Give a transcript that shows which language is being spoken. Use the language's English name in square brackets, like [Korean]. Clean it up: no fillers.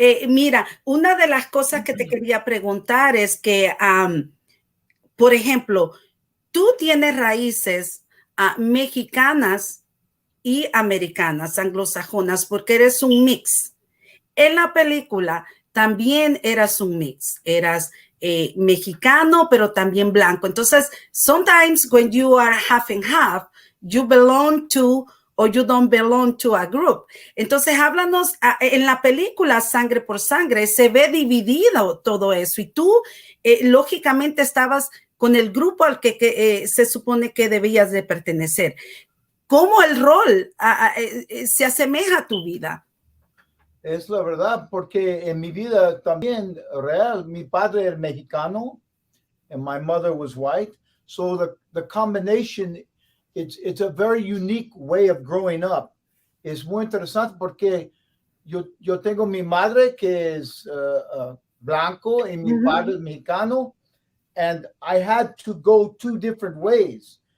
[Spanish] Mira, una de las cosas que te quería preguntar es que, por ejemplo, tú tienes raíces mexicanas y americanas, anglosajonas, porque eres un mix. En la película también eras un mix, eras mexicano, pero también blanco. [English] Entonces, sometimes when you are half and half, you belong to or you don't belong to a group. [Spanish] Entonces, háblanos, en la película Sangre por Sangre se ve dividido todo eso y tú, lógicamente, estabas con el grupo al que se supone que debías de pertenecer. ¿Cómo el rol se asemeja a tu vida? Es la verdad, porque en mi vida también real, mi padre era mexicano [English] and my mother was white. So the combination, it's a very unique way of growing up. [Spanish] Es muy interesante porque yo tengo mi madre que es blanco y mi padre es mexicano, [English] and I had to go two different ways.